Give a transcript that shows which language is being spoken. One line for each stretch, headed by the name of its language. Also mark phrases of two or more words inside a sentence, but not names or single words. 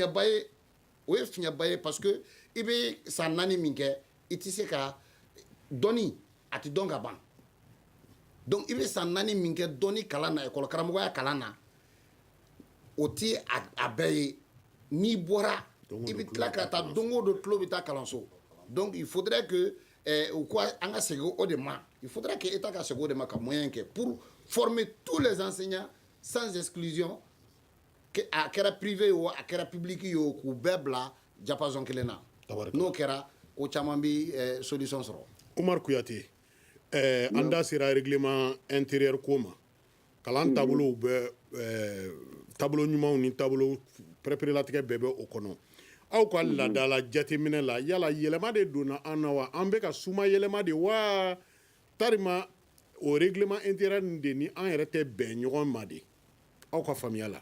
Bambara: fiɲɛba ye parce que i bɛ san 4 min kɛ i tɛ se ka dɔnni a tɛ dɔn ka ban donc i bɛ san 4 min kɛ dɔnni kalan na école karamɔgɔya kalan na o ti a bɛɛ ye n'i bɔra i bɛ tila ka taa don o don tulo bɛ taa kalanso
French: donc il faudrait que
Bambara: u ko an ka segin o de ma
French: il faudrait que État
Bambara: ka segin o de ma ka moyen kɛ
French: pour former tous les enseignants sans exclusion
Bambara: a kɛra privé ye o a kɛra public ye o k'u bɛɛ bila diapason kelen na n'o kɛra ko caman bɛ solution sɔrɔ. Umar Kuyate an da sera
French: règlement intérieur
Bambara: ko ma kalan taabolow bɛ taabolo ɲumanw ni taabolo pɛrɛpɛrɛlatigɛ bɛɛ bɛ o kɔnɔ aw ka laadala jateminɛ la yala yɛlɛma de donna an na wa an bɛ ka suma yɛlɛma de wa tarima o
French: règlement intérieur
Bambara: de ni an yɛrɛ tɛ bɛn ɲɔgɔn ma de aw ka faamuya la.